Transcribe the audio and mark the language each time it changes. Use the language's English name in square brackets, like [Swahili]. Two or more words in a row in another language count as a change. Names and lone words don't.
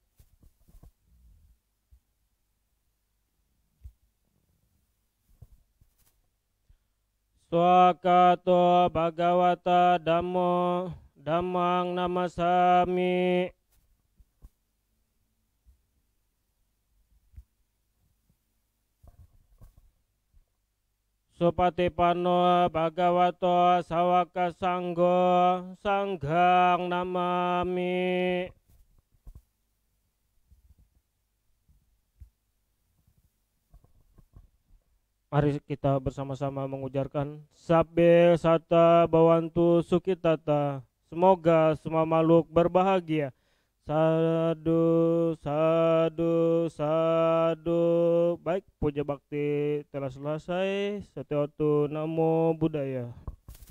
[Pali] Swakato bhagawata dhammo dhammang namasami. Supatipano bhagavato sawaka sanggo sangghang namami. [Indonesian] Mari kita bersama-sama mengujarkan [Pali] sabbe sata bawantu sukitata. [Indonesian] Semoga semua makhluk berbahagia. [Pali] Sadu, sadu, sadu. [Indonesian] Baik, puja bakti telah selesai. [Pali] Setiatu namo buddhaya.